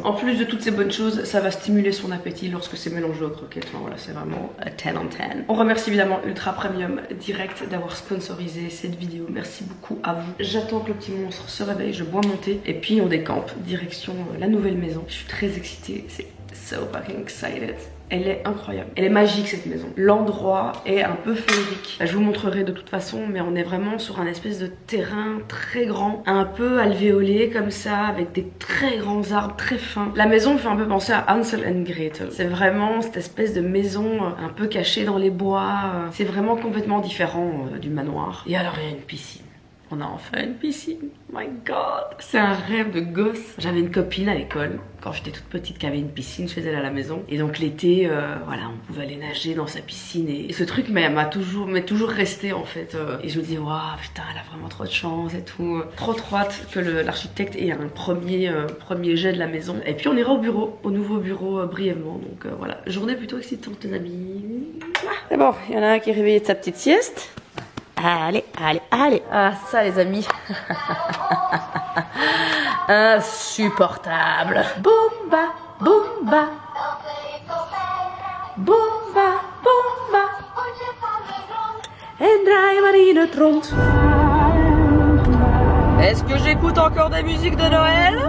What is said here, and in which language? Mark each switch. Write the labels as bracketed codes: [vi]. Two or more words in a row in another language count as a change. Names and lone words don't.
[fr] En plus de toutes ces bonnes choses, ça va stimuler son appétit lorsque c'est mélangé aux croquettes. Enfin, voilà, c'est vraiment 10 on 10. On remercie évidemment Ultra Premium Direct d'avoir sponsorisé cette vidéo. Merci beaucoup à vous. J'attends que le petit monstre se réveille, je bois mon thé et puis on décampe direction la nouvelle maison. Je suis très excitée, c'est [en] so fucking excited. [fr] Elle est incroyable, elle est magique cette maison. L'endroit est un peu féerique. Je vous montrerai de toute façon, mais on est vraiment sur un espèce de terrain très grand, un peu alvéolé comme ça, avec des très grands arbres très fins. La maison me fait un peu penser à Hansel and Gretel. C'est vraiment cette espèce de maison un peu cachée dans les bois. C'est vraiment complètement différent du manoir. Et alors il y a une piscine. On a enfin une piscine, [en] my god, [fr] c'est un rêve de gosse. J'avais une copine à l'école, quand j'étais toute petite, qui avait une piscine chez elle à la maison. Et donc l'été, voilà, on pouvait aller nager dans sa piscine. Et ce truc m'est toujours resté en fait. Et je me dis, waouh, putain, elle a vraiment trop de chance et tout. Trop hâte que l'architecte ait un premier jet de la maison. Et puis on ira au nouveau bureau brièvement. Donc voilà, journée plutôt excitante les amis. C'est bon, il y en a un qui est réveillé de sa petite sieste. Allez, allez, allez. Ah, ça, les amis. Insupportable. Boomba, boomba. Boomba, boomba. [nl] En draai maar in het rond. [fr] Est-ce que j'écoute encore des musiques de Noël?